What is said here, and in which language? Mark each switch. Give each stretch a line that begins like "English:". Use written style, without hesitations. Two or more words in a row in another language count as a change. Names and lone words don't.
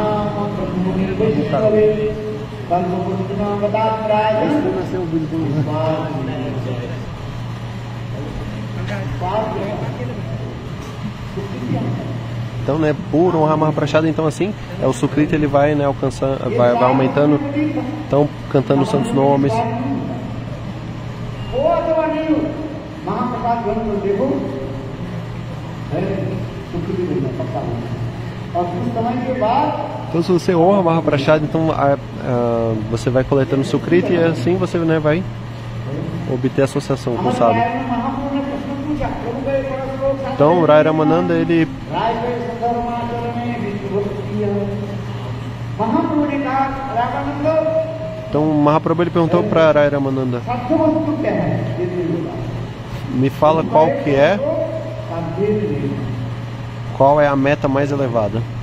Portuguese: Então, né, por honrar Mahaprachada, então assim, o sukriti ele vai, né, alcançando, vai aumentando, então cantando os santos nomes.
Hindi: और कुछ समय के बाद
Portuguese: Então, se você honra Mahaprasad, então você vai coletando Sukriti e assim você, né, vai obter associação com o sábio. Então, Rai Ramananda, ele... Então, Mahaprabhu ele perguntou para Rai Ramananda: me fala qual é a meta mais elevada.